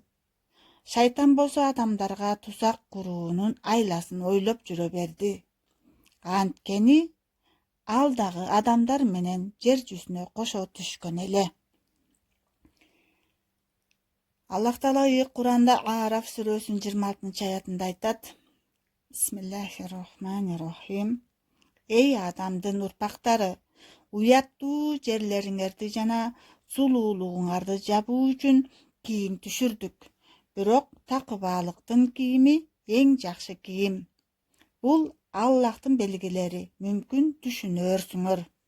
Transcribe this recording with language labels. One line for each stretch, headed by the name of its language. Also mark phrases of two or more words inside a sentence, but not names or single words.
Kyrgyz: Шайтан болсо адамдарга тузак куруунун айласын ойлоп жүрө берди. Анткени ал дагы адамдар менен жер жүзүнө кошо түшкөн эле. Аллах Таала Куранда Араф сүрөсүнүн 26-аятында айтат:
Arabic: بسم الله الرحمن الرحيم.
Kyrgyz: Эй адамдын урпактары, уяттуу жерлериңерди жана сулуулугуңарды жабуу үчүн кийим түшүрдүк. Бирок такыбалыктын кийими эң жакшы кийим. Бул Аллахтын белгилери, мүмкүн түшүнөрсүңөр.